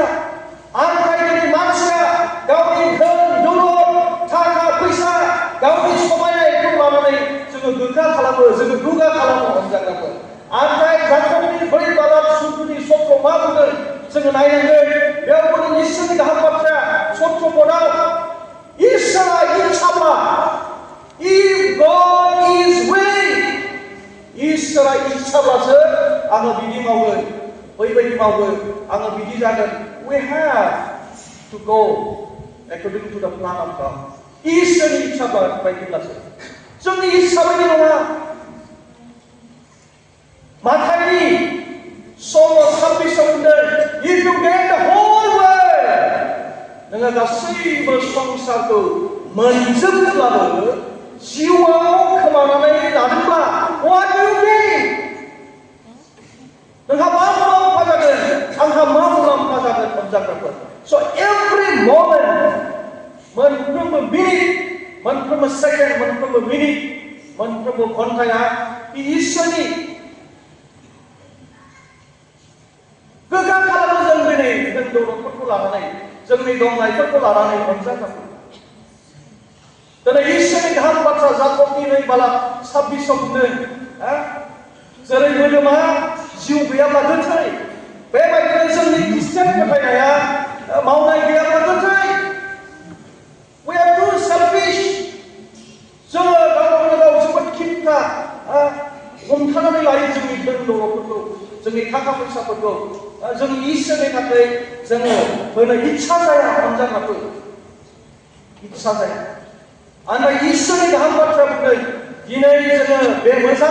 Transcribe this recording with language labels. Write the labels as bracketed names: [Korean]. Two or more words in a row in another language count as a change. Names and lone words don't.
[Bodo] आनखायनि मानसिया गावनि धोन दौलत थाखा फैसा गावनि समायनायखौ लानानै जोङो गोग्गा खालामो, जोङो दुगा खालामो अनजाग्राफोर। आनखाय जाकबनि 4 बाला 14:17 मा बुंदों जोङो नायनांगोन। बेयाव बुंदों इसोरनि गाहाम बाथ्राया 17 इसोरा इच्छाब्ला, [English] if God is willing, [Bodo] इसोरा इच्छाब्लासो आङो बिदि मावगोन, बैबायदि मावगोन, आङो बिदि जागोन। [English] We have to go according to the plan of God. [Bodo] इसोरनि इच्छा बायदिब्लासो, जोंनि इच्छा बायदि नङा। माथाइनि 26 बुंदों [English] if you gain the whole world, [Bodo] नोङो गासैबो संसारखौ मोनजोबब्लाबो जिउआव खोमानानै लादोंब्ला [English] what do you gain? [Bodo] नोंहा मा मुलाम्फा जागोन आंहा मा मुलाम्फा जागोन अनजाग्राफोर [English] so every moment [Bodo] मोनफ्रोमबो मिनिट मोनफ्रोमबो सेकेन्ड मोनफ्रोमबो मिनिट मोनफ्रोमबो घन्टाया बे इसोरनि गोग्गा खालामो जों दिनै धोन दौलतफोरखौ लानानै जोंनि दंनायफोरखौ लानानै अनजाग्राफोर दिनै इसोरनि गाहाम बाथ्रा जाकबनि 2:26 बुंदों जेरै मोदोमा जिउ गैयाब्ला गोथै बेबायदिनो जोंनि ख्रिस्टियान फोथायनाया मावनाय गैयाब्ला गोथै [English] we are too selfish [Bodo] जोङो गावखौनो गाव जोबोद खिन्था हमथानानै लायो जोंनि धोन दौलतफोरखौ जोंनि थाखा फैसाफोरखौ जोंनि इसोरनि थाखाय जोङो होनो इच्छा जाया अनजाग्राफोर इच्छा जाया आरो इसोरनि गाहाम बाथ्रा बुंदों दिनै जोङो बे मोजां